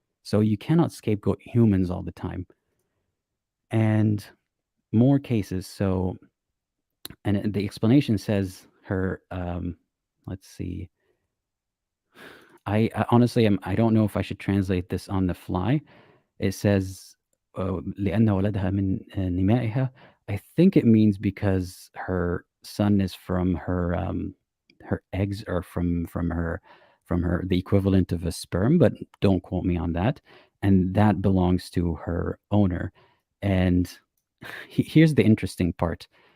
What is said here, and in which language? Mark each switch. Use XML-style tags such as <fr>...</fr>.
<en>So you cannot scapegoat humans all the time. And more cases. So, and the explanation says her, let's see. I honestly, I don't know if I should translate this on the fly. It says,</en> <ar>لأن ولدها من نمائها.</ar> <en>I think it means because her son is from her eggs, or from her the equivalent of a sperm, but don't quote me on that. And that belongs to her owner. And here's the interesting part.</en>